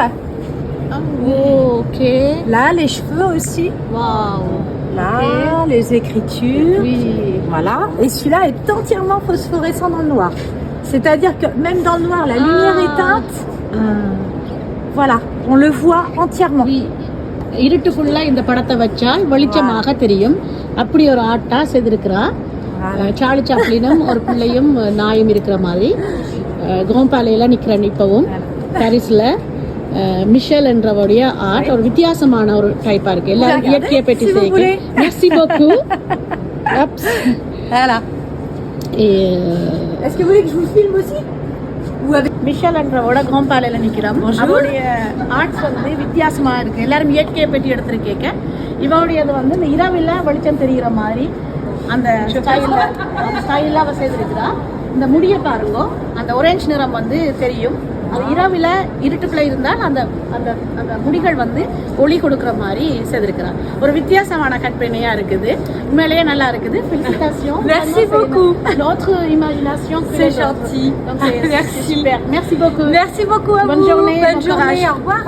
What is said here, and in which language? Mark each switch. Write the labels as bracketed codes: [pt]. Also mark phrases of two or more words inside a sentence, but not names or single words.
[fr] Oh, ok. Là, les cheveux aussi. Waouh. Là, les écritures. Oui. Voilà. Et celui-là est entièrement phosphorescent dans le noir. C'est-à-dire que même dans le noir, la lumière éteinte, voilà, on le voit entièrement. Oui. [ta] இருட்டுக்குள்ள இந்த படத்தை வச்சால் வெளிச்சமாக தெரியும். அப்படி ஒரு ஆர்ட்டா செய்திருக்கிறா. சார்லி சாப்ளினும் ஒரு பிள்ளையும் நாயும் இருக்கிற மாதிரி கோம்பாலையில நிக்கிறேன் இப்பவும் பாரிஸ்ல. மிஷேல் என்றவருடைய ஆர்ட் ஒரு வித்தியாசமான ஒரு டைப்பா இருக்கு. எல்லாரும் இயற்கையை பற்றி செய்யுங்க. [fr] Merci beaucoup. Voilà. Est-ce que vous voulez que je vous filme aussi? [ta] மிஷேல் என்றவோட கோம்பாலையில நிக்கிறோம். அவருடைய ஆர்ட்ஸ் வந்து வித்தியாசமா இருக்கு. எல்லாரும் இயற்கையை பற்றி எடுத்திருக்கேங்க. இவருடையது வந்து இந்த இரவில வெளிச்சம் தெரிகிற மாதிரி அந்த ஸ்டைல அவ செய்திருக்கிறா. இந்த முடிய பாருங்க, அந்த ஒரேஞ்ச் நிறம் வந்து தெரியும். அது இரவில இருட்டுக்குள்ள இருந்தால் அந்த அந்த அந்த முடிகள் வந்து ஒளி கொடுக்குற மாதிரி செய்திருக்கிறார். ஒரு வித்தியாசமான கற்பனையா இருக்குது. உண்மையிலேயே நல்லா இருக்குது. [fr] Félicitations. Merci beaucoup. Notre imagination. C'est gentil. Donc c'est super. Merci beaucoup. Merci beaucoup à Bonne vous. journée. Bonne Bon journée. courage. Au revoir.